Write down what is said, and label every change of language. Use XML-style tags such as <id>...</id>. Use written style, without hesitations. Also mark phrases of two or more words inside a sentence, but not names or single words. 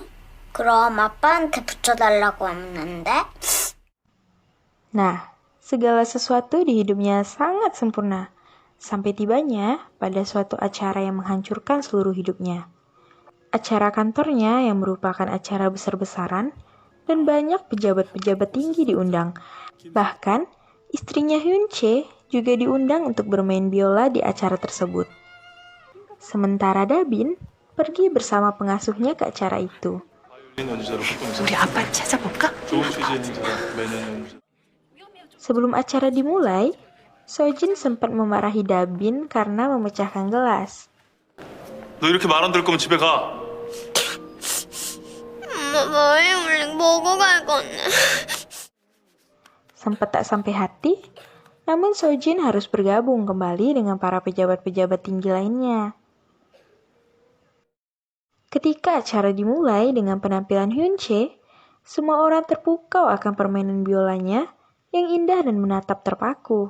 <ko>그럼 아빠한테 붙여달라고 했는데?</ko> <id>Nah, segala sesuatu di hidupnya sangat sempurna. Sampai tibanya pada suatu acara yang menghancurkan seluruh hidupnya. Acara kantornya yang merupakan acara besar-besaran dan banyak pejabat-pejabat tinggi diundang. Bahkan, istrinya Hyun-chae juga diundang untuk bermain biola di acara tersebut. Sementara Dabin pergi bersama pengasuhnya ke acara itu.</id> <ko>우리 아빠 찾아볼까?</ko> <id>Sebelum acara dimulai, Sojin sempat memarahi Dabin karena memecahkan gelas.</id> <ko>너 이렇게 말 안 들을 거면 집에 가. 엄마 머리 물린 보고 갈 건데.</ko> <id>Sempat tak sampai hati, namun Sojin harus bergabung kembali dengan para pejabat-pejabat tinggi lainnya. Ketika acara dimulai dengan penampilan Hyun-chae, semua orang terpukau akan permainan biolanya yang indah dan menatap terpaku.</id>